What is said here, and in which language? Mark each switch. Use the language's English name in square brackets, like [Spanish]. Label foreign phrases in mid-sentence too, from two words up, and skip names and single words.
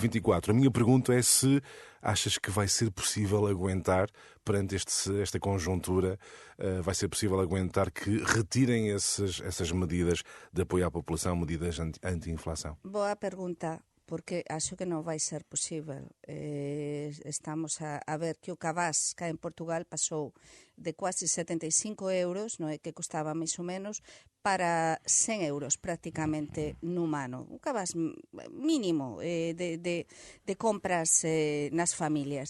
[Portuguese] A minha pergunta é se achas que vai ser possível aguentar, perante esta conjuntura, vai ser possível aguentar que retirem essas medidas de apoio à população, medidas anti-inflação? Boa pergunta. [Galician] porque acho que non vai ser posible. Estamos a ver que o cabaz cá en Portugal pasou de quase 75 euros, non é, que costaba máis ou menos, para 100 euros prácticamente nun ano. Un cabaz mínimo de compras nas familias.